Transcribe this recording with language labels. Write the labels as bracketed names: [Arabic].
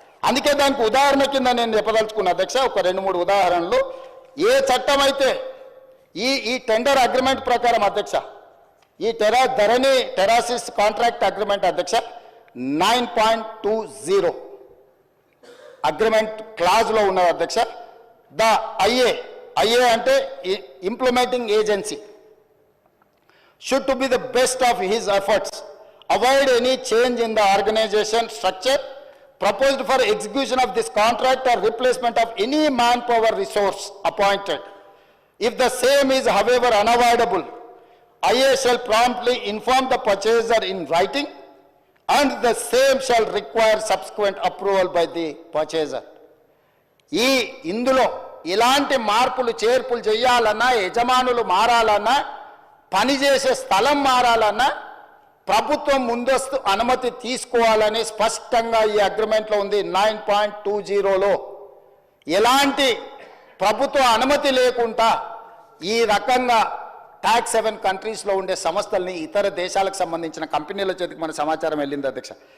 [Telugu] అందుకే దానికి ఉదాహరణ కింద నేను చెప్పదలుచుకున్న అధ్యక్ష ఒక 2-3 ఉదాహరణలు. ఏ చట్టం అయితే ఈ టెండర్ అగ్రిమెంట్ ప్రకారం అధ్యక్ష, ఈ ధరణి టెరాసిస్ కాంట్రాక్ట్ అగ్రిమెంట్ అధ్యక్ష 9.20 అగ్రిమెంట్ క్లాజ్లో ఉన్నది అధ్యక్ష. [English] The IA అంటే implementing agency should to be the best of his efforts, avoid any change in the organization structure proposed for execution of this contract or replacement of any manpower resource appointed. If the same is however unavoidable, IA shall promptly inform the purchaser in writing and the same shall require subsequent approval by the purchaser. [Telugu] ఇందులో ఇలాంటి మార్పులు చేర్పులు చేయాలన్నా, యజమానులు మారాలన్నా, పనిచేసే స్థలం మారాలన్నా ప్రభుత్వం ముందస్తు అనుమతి తీసుకోవాలని స్పష్టంగా ఈ అగ్రిమెంట్లో ఉంది. 9.20లో ఎలాంటి ప్రభుత్వ అనుమతి లేకుండా ఈ రకంగా ట్యాక్స్ 7 కంట్రీస్లో ఉండే సంస్థల్ని ఇతర దేశాలకు సంబంధించిన కంపెనీల చేతికి మన సమాచారం వెళ్ళింది అధ్యక్ష.